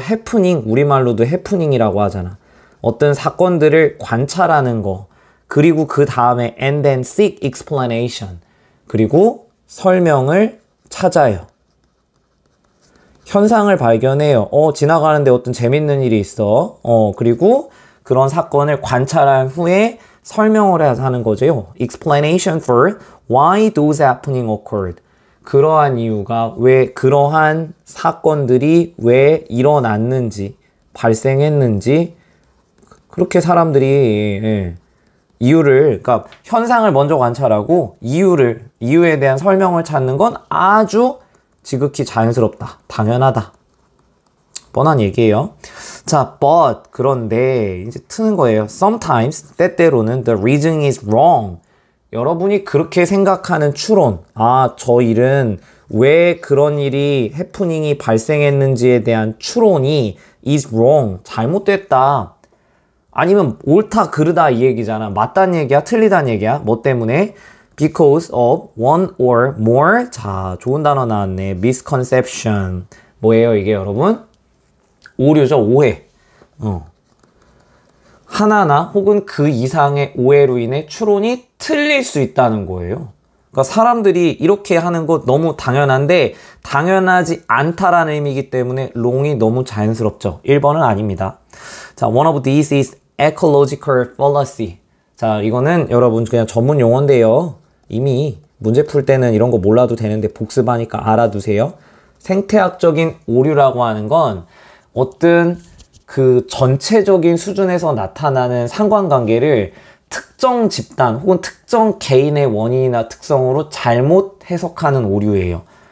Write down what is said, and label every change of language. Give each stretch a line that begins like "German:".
Korean: happening, 우리말로도 happening이라고 하잖아. 어떤 사건들을 관찰하는 거, 그리고 그 다음에
English: and then seek explanation,
Korean: 그리고 설명을 찾아요. 현상을 발견해요. 지나가는데 어떤 재밌는 일이 있어. 그리고 그런 사건을 관찰한 후에 설명을 하는 거죠.
English: Explanation for why those happening occurred.
Korean: 그러한 이유가 왜 그러한 사건들이 왜 일어났는지, 발생했는지, 그렇게 사람들이 이유를, 그러니까 현상을 먼저 관찰하고 이유에 대한 설명을 찾는 건 아주 지극히 자연스럽다, 당연하다. 뻔한 얘기예요. 자, but 그런데 이제 트는 거예요.
English: Sometimes
Korean: 때때로는
English: the reasoning is wrong.
Korean: 여러분이 그렇게 생각하는 추론, 저 일은 왜 그런 일이 해프닝이 발생했는지에 대한 추론이
English: is wrong.
Korean: 잘못됐다. 아니면 옳다 그르다 이 얘기잖아. 맞다는 얘기야, 틀리다는 얘기야. 뭐 때문에?
English: Because of one or more.
Korean: 자, 좋은 단어 나왔네. misconception. 뭐예요 이게 여러분? 오류죠, 오해. 하나나 혹은 그 이상의 오해로 인해 추론이 틀릴 수 있다는 거예요. 그러니까 사람들이 이렇게 하는 것 너무 당연한데 당연하지 않다라는 의미이기 때문에 wrong이 너무 자연스럽죠. 1번은 아닙니다.
English: 자, one of these is ecological fallacy.
Korean: 자, 이거는 여러분 그냥 전문 용어인데요. 이미 문제 풀 때는 이런 거 몰라도 되는데 복습하니까 알아두세요. 생태학적인 오류라고 하는 건 어떤 그 전체적인 수준에서 나타나는 상관관계를 특정 집단 혹은 특정 개인의 원인이나 특성으로 잘못 해석하는 오류예요.